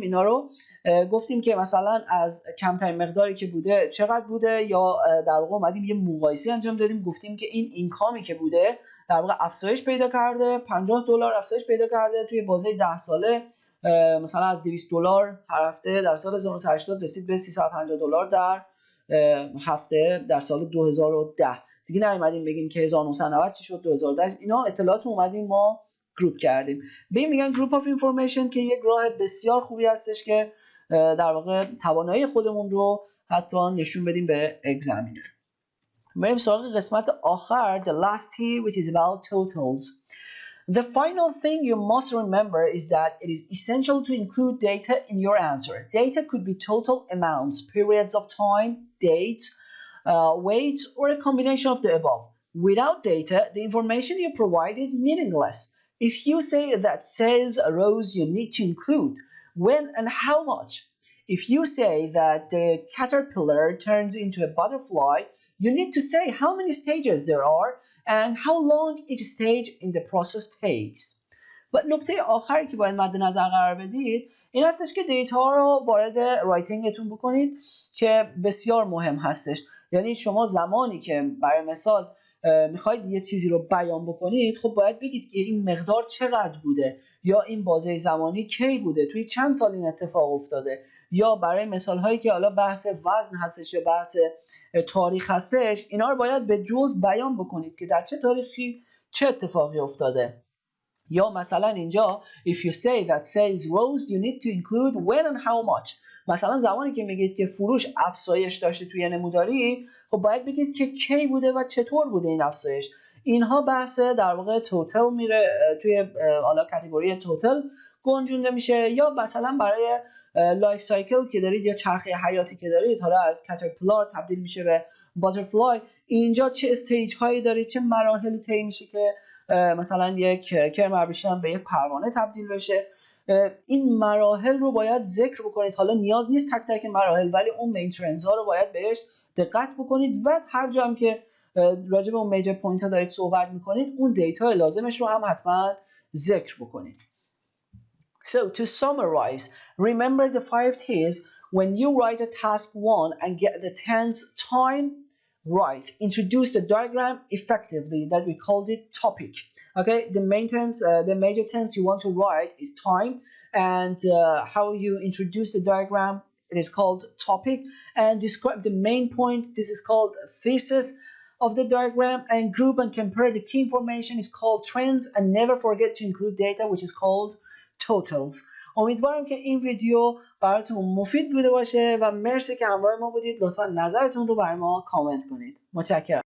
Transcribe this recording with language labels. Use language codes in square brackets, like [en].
[fa] اینا رو گفتیم که مثلا از کمترین مقداری که بوده چقدر بوده، یا در واقع اومدیم یه مقایسه انجام دادیم، گفتیم که این اینکامی که بوده در واقع افزایش پیدا کرده، $50 افزایش پیدا کرده توی بازه 10 ساله، مثلا از $200 هر هفته در سال 1980 رسید به $350 در هفته در سال 2010. دیگه نیومدیم بگیم که 1990 چی شد، 2010. اینا اطلاعات اومدیم ما گروپ کردیم. به این میگن گروپ آف اینفورمیشن که یک راه بسیار خوبی هستش که در واقع توانایی خودمون رو حتی نشون بدیم به اگزامینر. بریم سراغ قسمت آخر، [en] the last T, which is about totals. The final thing you must remember is that it is essential to include data in your answer. Data could be total amounts, periods of time, dates, weights, or a combination of the above. Without data, the information you provide is meaningless. If you say that sales rose, you need to include when and how much. If you say that the caterpillar turns into a butterfly, you need to say how many stages there are and how long each stage in the process takes. [fa] و نکته آخری که باید مد نظر قرار بدید این هستش که دیتا رو وارد رایتینگتون بکنید که بسیار مهم هستش. یعنی شما زمانی که برای مثال میخواید یه چیزی رو بیان بکنید، خب باید بگید که این مقدار چقدر بوده، یا این بازه زمانی کی بوده، توی چند سال این اتفاق افتاده، یا برای مثال هایی که حالا بحث وزن هستش یا بحث تاریخ هستش، اینا رو باید به جزء بیان بکنید که در چه تاریخی چه اتفاقی افتاده. یا مثلا اینجا [en] if you say that sales rose you need to include when and how much. [fa] مثلا زمانی که میگید که فروش افزایش داشته توی نموداری، خب باید بگید که کی بوده و چطور بوده این افزایش. اینها بحث در واقع توتال میره توی حالا کاتگوری توتال گنجونده میشه. یا مثلا برای لایف سایکل که دارید یا چرخه حیاتی که دارید، حالا از کاترپیلار تبدیل میشه به باترفلای، اینجا چه استیج هایی دارید، چه مراحلی طی میشه که مثلا یک کرم ابریشم به یک پروانه تبدیل بشه. این مراحل رو باید ذکر بکنید. حالا نیاز نیست تک تک مراحل، ولی اون مین ترندز ها رو باید بهش دقت بکنید و هر جا هم که راجع به اون میجر پوینت ها دارید صحبت میکنید اون دیتا لازمش رو هم حتما ذکر بکنید. [en] So to summarize, remember the 5 T's when you write a task 1 and get the 10th time right. Introduce the diagram effectively that we called it topic. Okay, the major tense you want to write is time, and how you introduce the diagram, it is called topic, and describe the main point, this is called thesis of the diagram, and group and compare the key information is called trends, and never forget to include data which is called totals. [fa] امیدوارم که این ویدیو براتون مفید بوده باشه و مرسی که همراه ما بودید. لطفا نظرتون رو برای ما کامنت کنید. متشکرم.